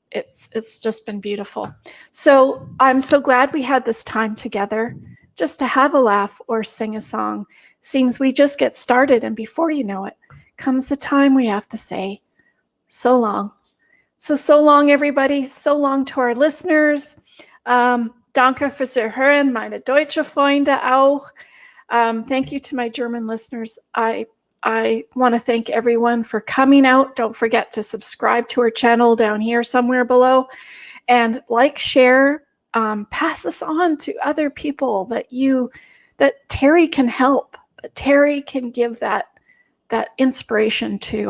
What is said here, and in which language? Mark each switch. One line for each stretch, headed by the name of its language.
English: It's just been beautiful. So I'm so glad we had this time together just to have a laugh or sing a song. Seems we just get started, and before you know it, comes the time we have to say so long. So long, everybody. So long to our listeners.
German: Danke fürs Hören, meine deutsche Freunde auch.
English: Thank you to my German listeners. I want to thank everyone for coming out. Don't forget to subscribe to our channel down here somewhere below, and like, share, pass this on to other people that Terry can help, that Terry can give that inspiration to.